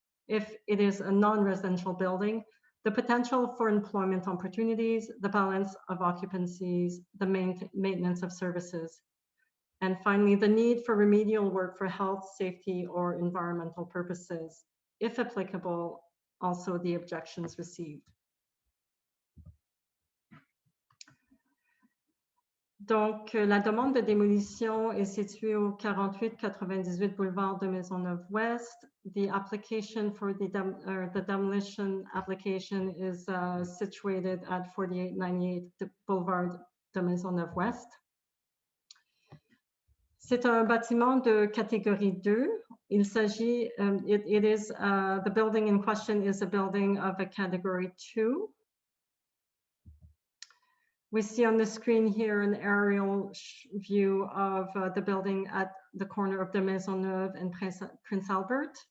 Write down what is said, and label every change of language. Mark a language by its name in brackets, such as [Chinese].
[English] If it is a non-residential building, the potential for employment opportunities, the balance of occupancies, the maintenance of services. And finally, the need for remedial work for health, safety, or environmental purposes. If applicable, also the objections received. [French] Donc, la demande de démolition est située au 4898 boulevard de Maisonneuve-Ouest. [English] The application for the demolition application is situated at 4898 boulevard de Maisonneuve-Ouest. [French] C'est un bâtiment de catégorie 2. Il s'agit, [English] the building in question is a building of a category 2. We see on the screen here an aerial view of the building at the corner of the Maisonneuve and Prince Albert.